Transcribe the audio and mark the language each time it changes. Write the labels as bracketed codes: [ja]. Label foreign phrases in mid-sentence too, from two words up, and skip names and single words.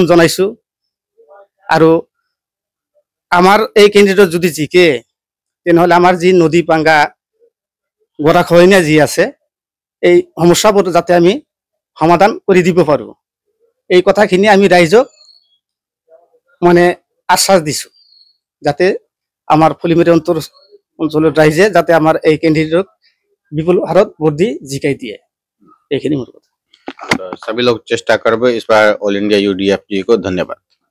[as] জনাইছো আৰু আমাৰ এই ক্যান্ডিডেট যদি জিকে তেনেহলে আমাৰ যি নদী পাঙ্গা গৰাখহনীয়া যি আছে এই সমস্যাবোৰ যাতে আমি সমাধান কৰি দিব পাৰো এই কথাখিনি আমি ৰাইজক মানে আশ্বাস দিছো যাতে আমাৰ ফলিমাৰী অঞ্চলৰ ৰাইজে যাতে আমাৰ এই ক্যান্ডিডেটক বিপুল হাৰত ভোট দি জিকাই দিয়ে এইখিনি মোৰ কথা [hi] सभी लोग चेष्टा करबे इस बार ऑल इंडिया यूडीएफ जी को धन्यवाद।